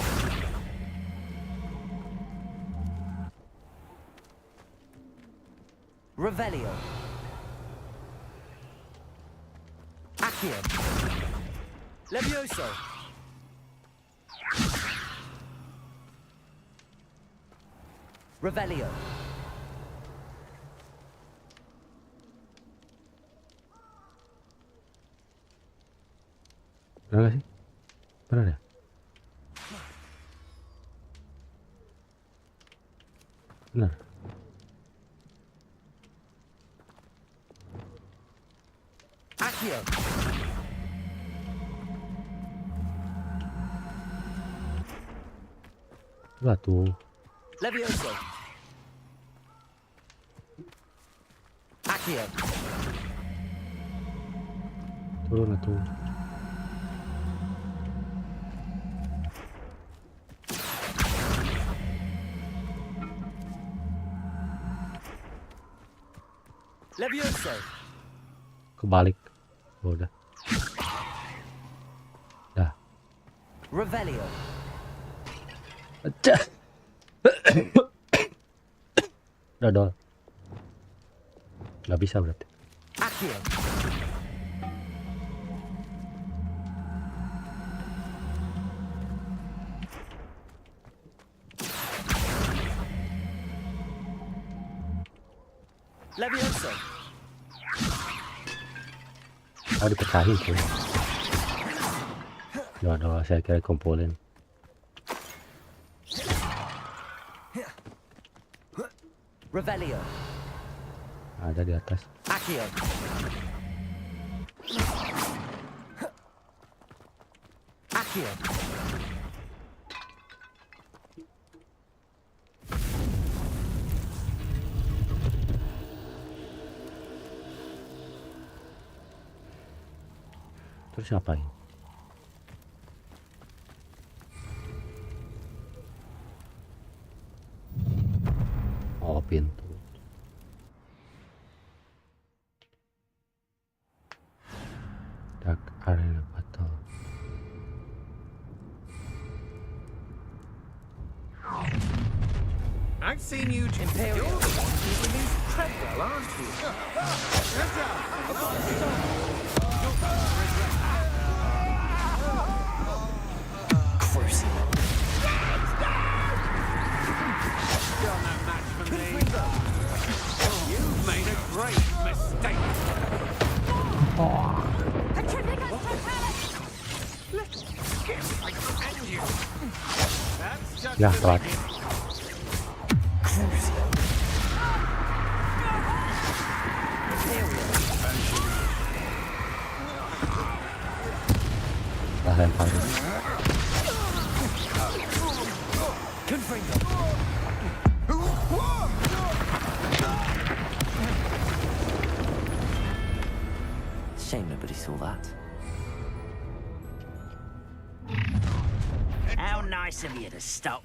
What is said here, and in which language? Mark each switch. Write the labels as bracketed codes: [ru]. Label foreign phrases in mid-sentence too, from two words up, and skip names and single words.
[id] Revelio. Accio. Levioso. Revelio. Benar gak sih? Benar ya? Benar. Accio. Batu. Levioso. Accio. Turun tuh. Levioso. Kebalik. Oh, udah. Dah. Revelio. Udah dol. Nggak bisa berarti. Accio. Levioso. Oh, dipecahin tuh. Udah, saya kira kumpulin. Revelio. Ada di atas. Accio. Accio. Terus ngapain? Oh, pintu. Dark Arena Battle. [en] seen you. You're the one who released Treadwell, aren't you? You're no match for me. You've made a great mistake. [id] Ya, telat. Lah, lempar. [en] Shame nobody saw that. How nice of you to stop.